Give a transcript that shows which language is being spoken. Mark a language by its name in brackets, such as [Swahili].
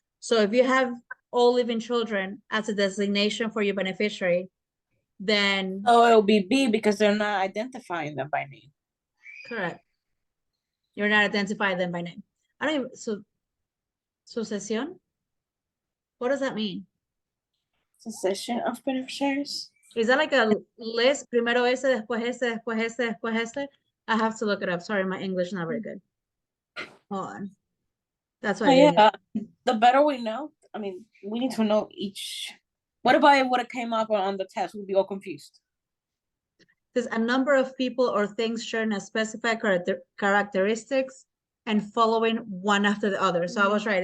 [English] So if you have all living children as a designation for your beneficiary, then Oh, it'll be B because they're not identifying them by name. correct. You're not identifying them by name. I don't even, so sucesión? What does that mean? Succession of beneficiaries. Is that like a list? [Spanish] Primero ese, después ese, después ese, después ese? [English] I have to look it up. Sorry, my English is not very good. Hold on. That's why I didn't. Yeah, the better we know. I mean, we need to know each. What about it would have came up on the test? We'd be all confused. There's a number of people or things sharing a specified characteristics and following one after the other. So I was right.